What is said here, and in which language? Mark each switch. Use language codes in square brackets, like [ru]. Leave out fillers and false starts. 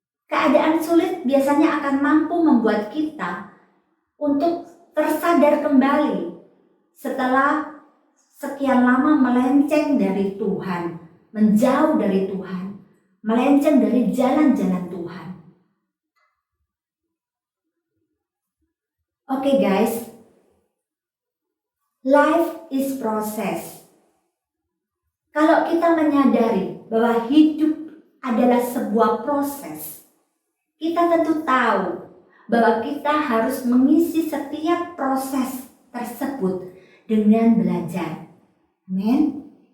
[id] Keadaan sulit biasanya akan mampu membuat kita untuk tersadar kembali setelah sekian lama melenceng dari Tuhan, menjauh dari Tuhan, melenceng dari jalan-jalan Tuhan. [en] Oke guys, life is process. [id] Kalau kita menyadari bahwa hidup adalah sebuah proses, kita tentu tahu bahwa kita harus mengisi setiap proses tersebut dengan belajar. Amin.